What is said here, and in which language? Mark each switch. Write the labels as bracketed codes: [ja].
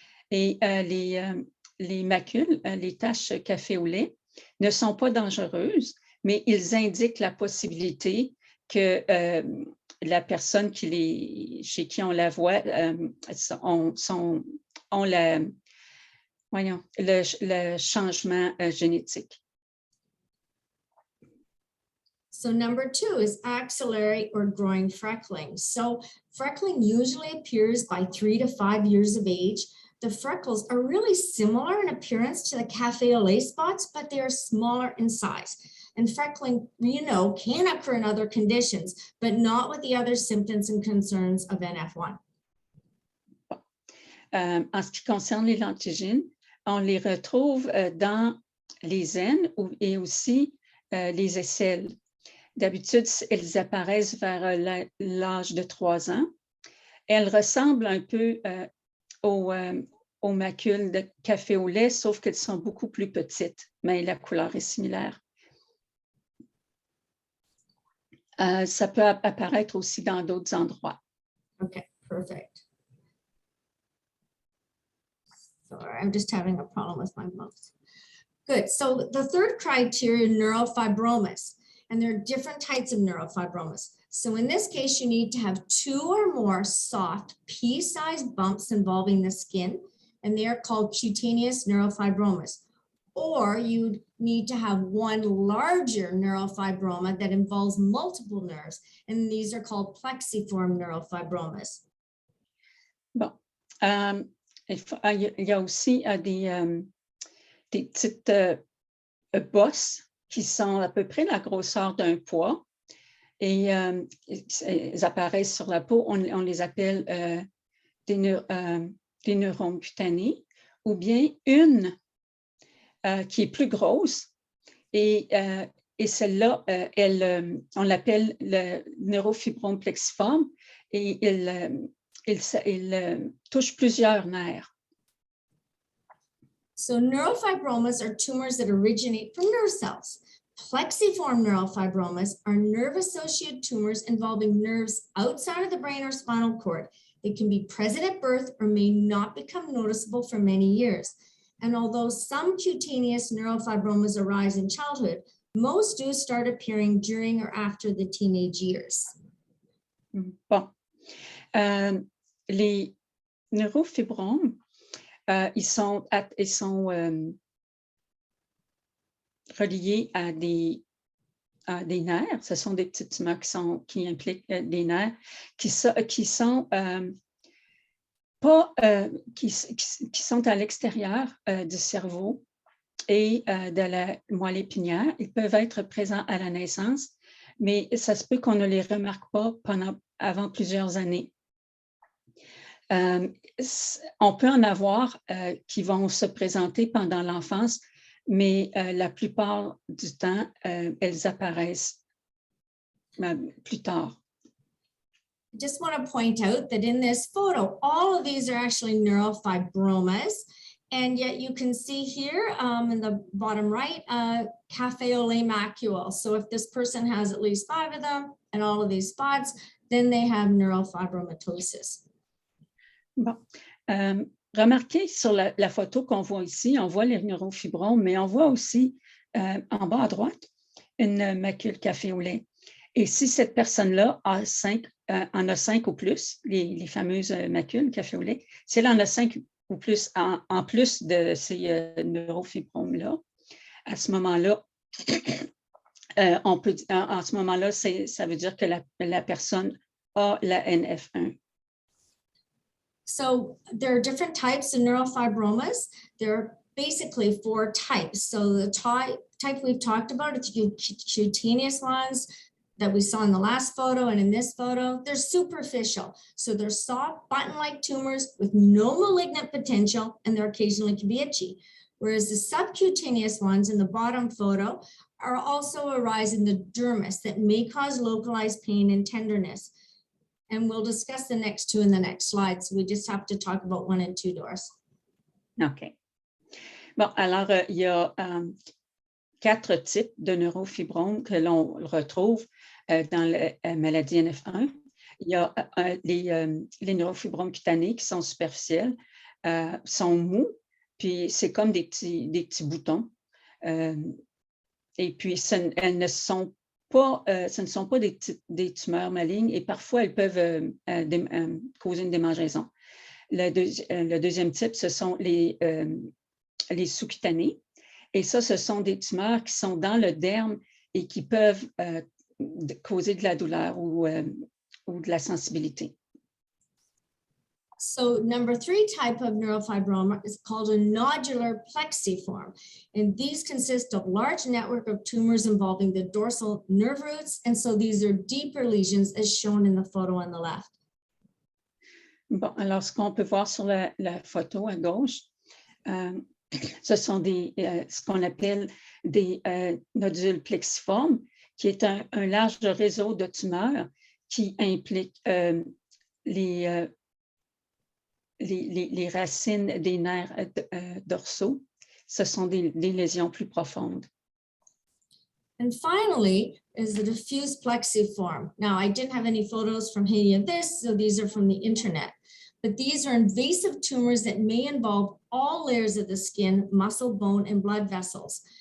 [fr] Et les macules, les taches café au lait, ne sont pas dangereuses, mais ils indiquent la possibilité que la personne chez qui on la voit ont le changement génétique. [en] So number 2 is axillary or growing freckling. So freckling usually appears by 3 to 5 years of age. The freckles are really similar in appearance to the cafe au lait spots, but they are smaller in size. And freckling, can occur in other conditions, but not with the other symptoms and concerns of NF1. [fr] En ce qui concerne les lentigines, on les retrouve dans les aines et aussi les aisselles. D'habitude, elles apparaissent vers l'âge de 3 ans. Elles ressemblent un peu aux macules de café au lait, sauf qu'elles sont beaucoup plus petites, mais la couleur est similaire. Ça peut apparaître aussi dans d'autres endroits. [en] Okay, perfect. Sorry, I'm just having a problem with my mouse. Good. So the third criteria, neurofibromas, and there are different types of neurofibromas. So in this case, you need to have 2 or more soft pea-sized bumps involving the skin, and they are called cutaneous neurofibromas. Or you need to have 1 larger neurofibroma that involves multiple nerves, and these are called plexiform neurofibromas. [fr] Bon, il y a aussi des petites bosses qui sont à peu près la grosseur d'un pois et elles apparaissent sur la peau. On les appelle des neurones cutanés, ou bien une qui est plus grosse et celle-là, on l'appelle le neurofibrome plexiforme et il touche plusieurs nerfs. [en] So neurofibromas are tumors that originate from nerve cells. Plexiform neurofibromas are nerve-associated tumors involving nerves outside of the brain or spinal cord. They can be present at birth or may not become noticeable for many years. And although some cutaneous neurofibromas arise in childhood, most do start appearing during or after the teenage years. [fr] Bon. Les neurofibromes, ils sont reliés à des nerfs. Ce sont des petits tumeurs qui impliquent des nerfs qui sont à l'extérieur du cerveau et de la moelle épinière. Ils peuvent être présents à la naissance, mais ça se peut qu'on ne les remarque pas avant plusieurs années. On peut en avoir qui vont se présenter pendant l'enfance, mais la plupart du temps, elles apparaissent plus tard. [en] I just want to point out that in this photo, all of these are actually neurofibromas. And yet you can see here in the bottom right, cafe au lait macule. So if this person has at least 5 of them and all of these spots, then they have neurofibromatosis. [fr] Bon. Remarquez sur la photo qu'on voit ici, on voit les neurofibromes, mais on voit aussi en bas à droite une macule café au lait. Et si cette personne-là en a 5 ou plus, les fameuses macules café au lait, si elle en a 5 ou plus en plus de ces neurofibromes-là, à ce moment-là, ça veut dire que la personne a la NF1. [en] So there are different types of neurofibromas. There are basically 4 types. So the type we've talked about, it's cutaneous ones that we saw in the last photo and in this photo. They're superficial. So they're soft button-like tumors with no malignant potential, and they occasionally can be itchy. Whereas the subcutaneous ones in the bottom photo are also arise in the dermis that may cause localized pain and tenderness. And we'll discuss the next 2 in the next slide. So we just have to talk about 1 and 2, Doris. [fr] OK. Bon, alors, il y a 4 types de neurofibromes que l'on retrouve dans la maladie NF1. Il y a les neurofibromes cutanés qui sont superficiels, sont mous, puis c'est comme des petits boutons. Et puis, ce ne sont pas des tumeurs malignes et parfois elles peuvent causer une démangeaison. Le deuxième type, ce sont les sous-cutanés. Et ça, ce sont des tumeurs qui sont dans le derme et qui peuvent causer de la douleur ou de la sensibilité. [en] So number 3 type of neurofibroma is called a nodular plexiform. And these consist of large network of tumors involving the dorsal nerve roots. And so these are deeper lesions as shown in the photo on the left. [fr] Bon, alors ce qu'on peut voir sur la photo à gauche, ce sont ce qu'on appelle des nodules plexiformes, qui est un large réseau de tumeurs qui implique les racines des nerfs dorsaux. Ce sont des lésions plus profondes. [en] And finally is the diffuse plexiform. Now, I didn't have any photos from any of this, so these are from the internet. But these are invasive tumors that may involve all layers of the skin, muscle, bone, and blood vessels.